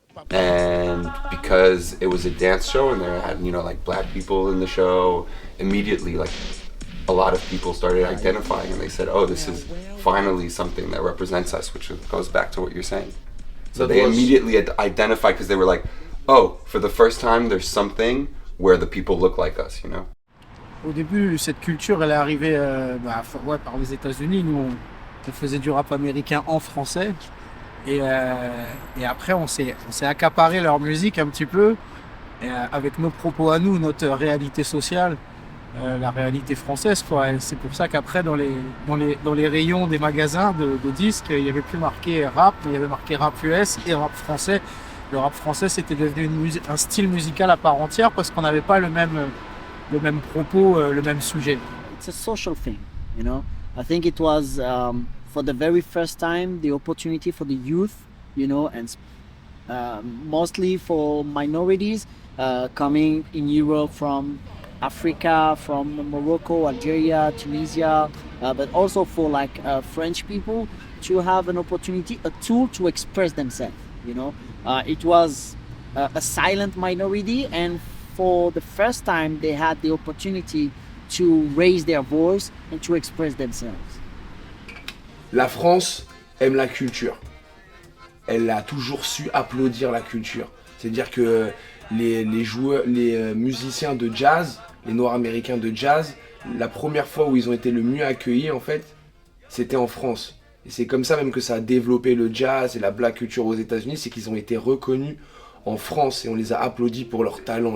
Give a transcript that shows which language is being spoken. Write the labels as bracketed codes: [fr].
[en] And because it was a dance show and there had, you know, like black people in the show, immediately like a lot of people started identifying and they said, oh, this is finally something that represents us, which goes back to what you're saying. So they immediately identified because they were like, oh, for the first time there's something where the people look like us, you know. [fr] Au début, cette culture, elle est arrivée par les États-Unis. Nous, on faisait du rap américain en français. Et après, on s'est accaparé leur musique un petit peu, avec nos propos à nous, notre réalité sociale, la réalité française, quoi. Et c'est pour ça qu'après, dans les rayons des magasins de disques, il n'y avait plus marqué rap, mais il y avait marqué rap US et rap français. Le rap français, c'était devenu un style musical à part entière parce qu'on n'avait pas le même propos, le même sujet. [en] It's a social thing, you know. I think it was for the very first time the opportunity for the youth, you know, and mostly for minorities coming in Europe from Africa, from Morocco, Algeria, Tunisia, but also for like French people to have an opportunity, a tool to express themselves, you know. It was a silent minority, and for the first time they had the opportunity to raise their voice and to express themselves. [fr] La France aime la culture. Elle a toujours su applaudir la culture. C'est-à-dire que les musiciens de jazz, les Noirs américains de jazz, la première fois où ils ont été le mieux accueillis, en fait, c'était en France. Et c'est comme ça même que ça a développé le jazz et la black culture aux États-Unis, c'est qu'ils ont été reconnus en France et on les a applaudis pour leur talent.